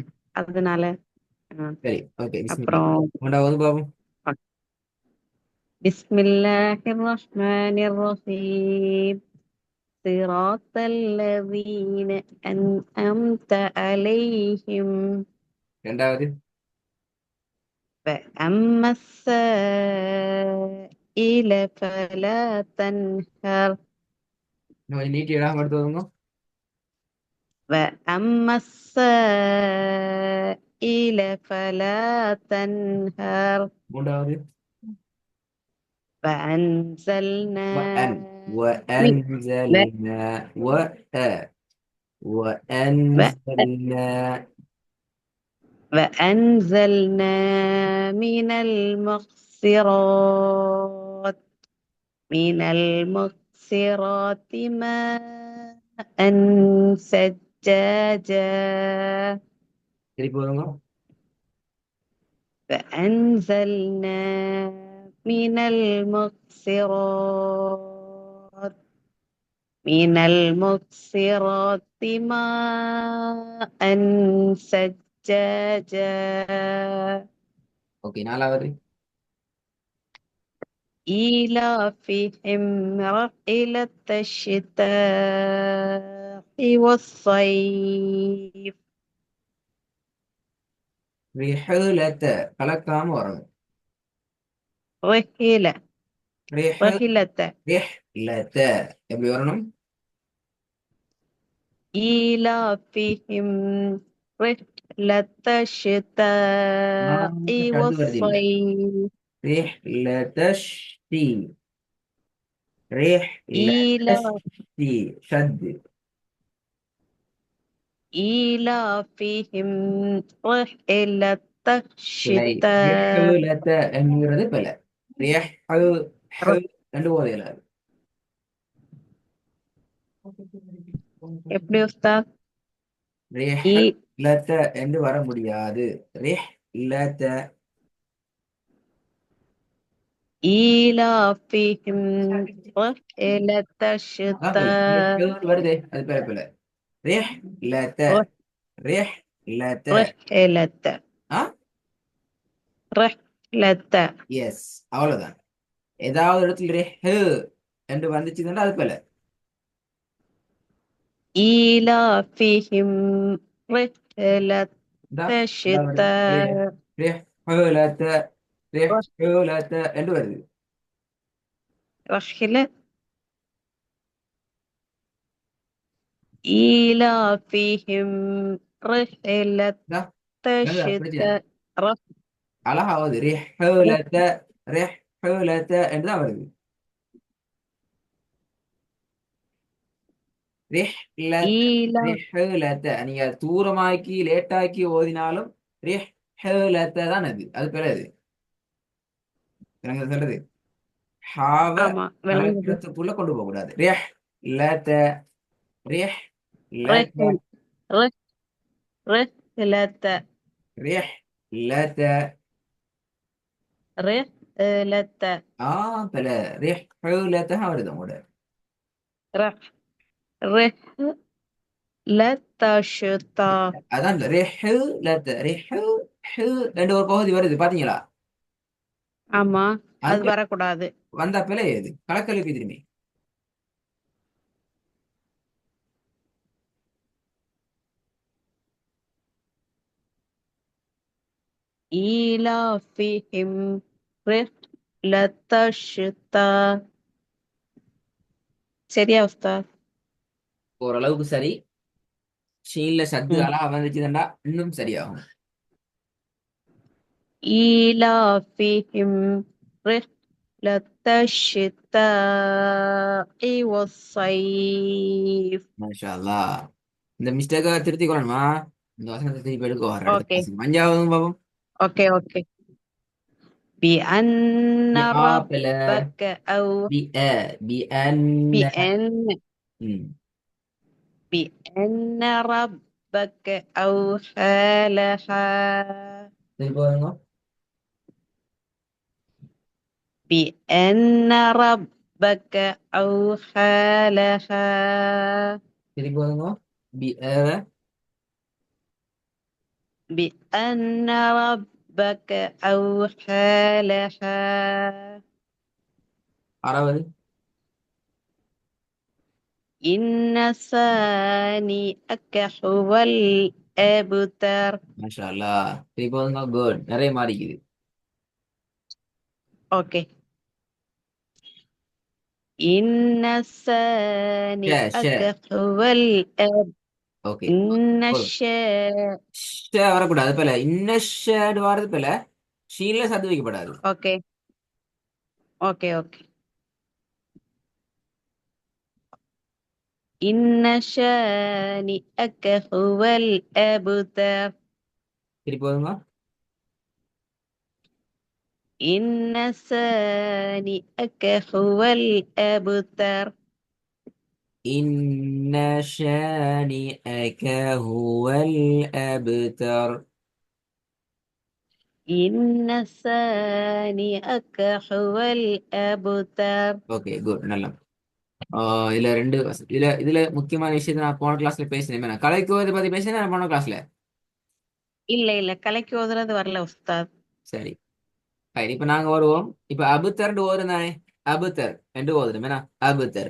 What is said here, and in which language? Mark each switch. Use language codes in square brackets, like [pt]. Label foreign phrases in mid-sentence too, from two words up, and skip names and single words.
[ta] ஆய்- அதனால. அஹ், சரி. ஓகே, பிஸ்மில்லா. அப்புறம் மூன்றாவது பாபம். [ar] بسم الله الرحمن الرحيم. صراط الذين أنعمت عليهم. [ta] இரண்டாவது. [ar] فأما السائل فلا تنهر. [ta] இன்னும் கொஞ்சம் நீட்டி இடம் எடுத்து வருங்க. [ar] وأما السائل فلا تنهر. [ta] மூன்றாவது. [ar] فأنزلنا وأن من و- وأنزلنا و- وأنزلنا. وأنزلنا من المقصرات ماء ثجاجا. [ta] திருப்பி வருங்க. [ar] فأنزلنا من المقصرات ماء ثجاجا. [ta] ஓகே, நாலாவது. [ar] إيلافهم رحلة الشتاء والصيف. [ta] ரிஹலத்த கலக்காம வரணும். [ar] رحلة [ta] ரிஹ [ar] رحلة [ta] ரிஹ்லத்த எப்படி வரணும்? [ar] إيلافهم رحلة الشتاء [ta] ஷத்து வருது இல்ல. [ar] والصيف. [ta] ரிஹ்லதஷ்டி. [ar] إيلاف [ta] ரிஹ்லதஷ்டி ஷத்து. [ar] إيلافهم رحلة [ta] பிழை. [ar] الشتاء. [ta] ரிஹ்லத என்கிறது பிழை. ரிஹ் [ar] ر- [ta] ரெண்டு போதையில. எப்படி உஸ்தாத்? [ar] إي [ta] ரிஹ்லத என்று வர முடியாது. ரிஹ்லத. [ar] إيلافهم رحلة [ta] அதான் பிழை. [ar] الشتاء. [ta] வருதே, அது பிழை பிழை. ரிஹ்லத. ரிஹ்லத. [ar] رحلة [ta] ஆ [ar] رحلة [ta] எஸ், அவ்வளவுதான். ஏதாவது இடத்துல ஹு என்று வந்துச்சுன்னா அது போல. [ar] إيلافهم رحلة [ta] இந்தா, இந்தா வருது. [ar] الشتاء [ta] ஹுலத்த, ஹுலத்த என்று வருது. [ar] رحلة إيلافهم رحلة [ta] இந்தா, வருதா? பிடிச்சேன். [ar] الشتاء. [ta] அழகாவது [ar] رح- [ta] ஹுலத்த, ஹுலத்த என்றுதான் வருது. ரிஹ்லத், [ar] إيلاف [ta] ரிஹ்லத்த. நீங்க தூரமாக்கி லேட்டாக்கி ஓதினாலும் ரிஹ்லத்த தான் அது. அது பிறகு எனக்கு சொல்றது ஹாவ ஆமா, விளங்குது. கலக்கிறதுக்குள்ள கொண்டு போக கூடாது. ரிஹ்லத்த, ரிஹ்லத்த, [ar] رحل رح رحلة [ta] ரிஹ்லத்த. [ar] رحلة [ta] ஆ பல ரிஹ்லத்த வருது உங்களோட. [ar] رح رحلة الشتاء. [ta] அதான் ரிஹ்லத்த. ரெண்டு ஒரு பகுதி வருது பாத்தீங்களா? ஆமா, அது அங்க வரக்கூடாது. வந்தா பிழை எது? கலக்கலுக்கு திரும்பி. [ar] إيلافهم رحلة الشتاء. [ta] சரியா உஸ்தாத்? ஓரளவுக்கு சரி. ஷீன்ல சத்து ம். அழகா வந்துச்சுதுண்டா இன்னும் சரியாகும். [ar] إيلافهم رحلة الشتاء والصيف. ما شاء الله. [ta] இந்த மிஸ்டேக்கை திருத்தி கொள்ளணுமா? இந்த வசனத்தை திருப்பி எடுக்க வர இடத்துல ஓகே வாசிக்கும். அஞ்சாவது பாபம். [en] okay okay. [ar] بأن بآبل ربك أو بأن بأن [ta] ம் [ar] بأن ربك أوحى لها [ta] திருப்பி வருங்க [ar] بأن ربك أوحى لها [ta] திருப்பி வருங்க [ar] بأن ربك أوحى لها [ta] ஆறாவது [ar] إن ثانيك هو الأبتر ما شاء الله [ta] திருப்பி வருங்க குட் நிறைய மாறிக்குது [ar] أوكي إن [ta] ஷே ஷே [ar] ثانيك هو الأب [ta] ஓகே [ar] إن [ta] போதும் ஷே வரக்கூடாது போல இன்னஷேடு வரது போல ஷீன்ல சத்து வைக்கப்படாது [en] okay okay okay [ar] إن شانئك هو الأبتر [ta] திருப்பி வருங்க [ar] إن ثانيك هو الأبتر إن شانئك هو الأبتر إن ثانيك هو الأبتر [en] okay good [ta] நல்லா இதுல ரெண்டு இதுல முக்கியமான விஷயத்தை நான் போன கிளாஸ்ல பேசினேன் நான் கலைக்குவதை பத்தி பேசினேன் நான் போன கிளாஸ்ல இல்ல கலைக்கு ஓதுறது வரல உஸ்தாத் சரி சரி இப்ப நாங்க வருவோம் இப்ப அபுத்தர் ஓதும் தானே அபுத்தர் என்று ஓதுறோம் என்ன அபுத்தர்